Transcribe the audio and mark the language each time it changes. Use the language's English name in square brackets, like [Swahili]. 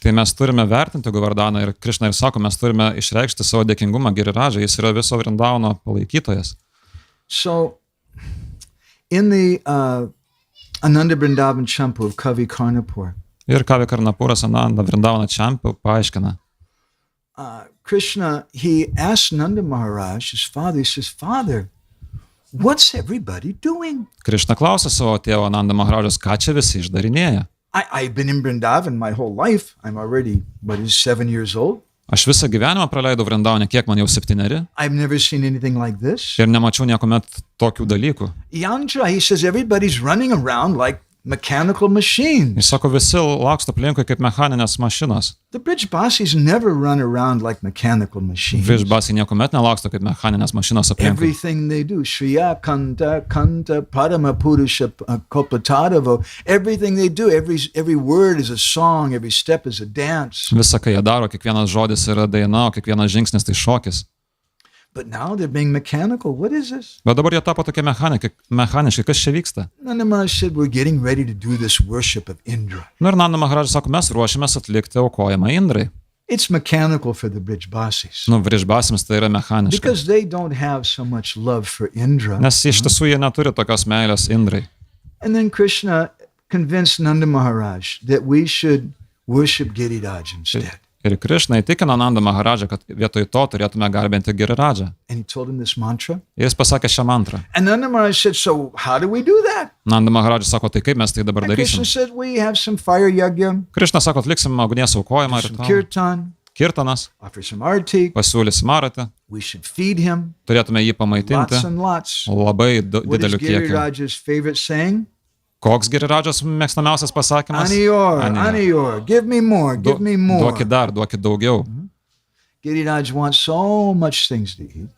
[Lithuanian] Tai mes turime vertinti Govardhaną ir Krishna ir sako, mes turime išreikšti savo dėkingumą Girirajai, jis yra viso Vrindavano palaikytojas. [English] So, in the Ananda Vrindavan Champu of Kavi Karnapur, [Lithuanian] ir Kavi Karnapuras Ananda Vrindavana Champu paaiškina. [English] Krishna, he asked Nanda Maharaj, his father, he says, Father, what's everybody doing? [Lithuanian] Krishna klausė savo tėvo Ananda Maharajas, ką čia visi išdarinėja? [English] I've been in Vrindavan my whole life. I'm already, 7 years old. [Lithuanian] Aš visą gyvenimą praleidau Vrindavane, kiek man jau 7. [English] I've never seen anything like this. [Lithuanian] Ir nemačiau niekuomet tokių dalykų. [English] Yantra, he says, everybody's running around like mechanical machines. [Lithuanian] Jis sako, visi laksto aplinkui kaip mechaninės mašinos. [English] The Brijbasis never run around like mechanical machines. [Lithuanian] Brijbasiai niekuomet nelaksto kaip mechaninės mašinos aplinkui. [English] Everything they do, Shriya, Kanta, Padama, Purusha, Kopatadavo, everything they do, every word is a song, every step is a dance. [Lithuanian] Visa, ką jie daro, kiekvienas žodis yra daina, o kiekvienas žingsnis tai šokis. [English] But now they're being mechanical. What is this? [Lithuanian] Bet dabar jie tapo tokie mechaniški, kas čia vyksta? [English] Nanda Maharaj said, we're getting ready to do this worship of Indra. [Lithuanian] Ir Nanda Maharaj sako, mes ruošiamės atlikti aukojimą Indrai. [English] It's mechanical for the Brijbasis. [Lithuanian] Vrisbasiams tai yra mechaniška. [English] Because they don't have so much love for Indra. [Lithuanian] Nes iš tiesų jie neturi tokios meilės Indrai. [English] And then Krishna convinced Nanda Maharaj that we should worship Giriraj instead. [Lithuanian] Ir Krishna įtikino Nanda Maharadžą, kad vietoj to turėtume garbinti Giridžą. [English] And he told him this mantra. [Lithuanian] Ir jis pasakė šią mantrą. [English] And Nanda Maharaj said, so how do we do that? [Lithuanian] Nanda Maharadžas sako, tai kaip mes tai dabar [English] And [Lithuanian] darysim? [English] Krishna said, we have some fire yagya, [Lithuanian] Krishna sako, atliksim ugnies aukojimą [English] some [Lithuanian] ir [English] kirtan, [Lithuanian] Kirtanas, [English] offer some arati. [Lithuanian] pasiūlysim aratį, [English] We should feed him [Lithuanian] turėtume jį pamaitinti [English] lots and lots. [Lithuanian] labai [English] What is [Lithuanian] dideliu kiekiu. [English] Giriraj's favorite saying? [Lithuanian] Koks Giridžos mėgstamiausias pasakymas? [English] Aniyor, Aniyor, give me more, give me more. [Lithuanian] Duokit dar, duokit daugiau. [English] Giriraj wants so much things to eat.